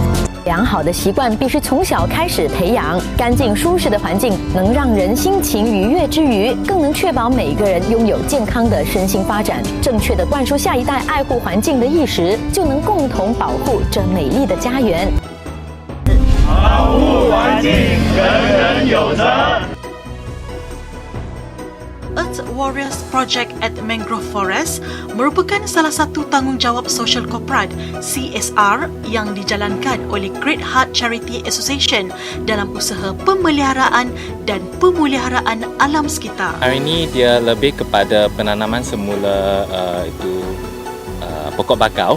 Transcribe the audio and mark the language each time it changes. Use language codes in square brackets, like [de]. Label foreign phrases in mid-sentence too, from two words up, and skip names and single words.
[zh] 良好的习惯必须从小开始培养，干净舒适的环境能让人心情愉悦之余，更能确保每个人拥有健康的身心发展。正确的灌输下一代爱护环境的意识，就能共同保护这美丽的家园。保护环境，人人有责。 [ms] Blindness Warriors Project at Mangrove Forest merupakan salah satu tanggungjawab sosial korporat CSR yang dijalankan oleh Great Heart Charity Association dalam usaha pemeliharaan dan pemuliharaan alam sekitar. Hari ini dia lebih kepada penanaman semula pokok bakau.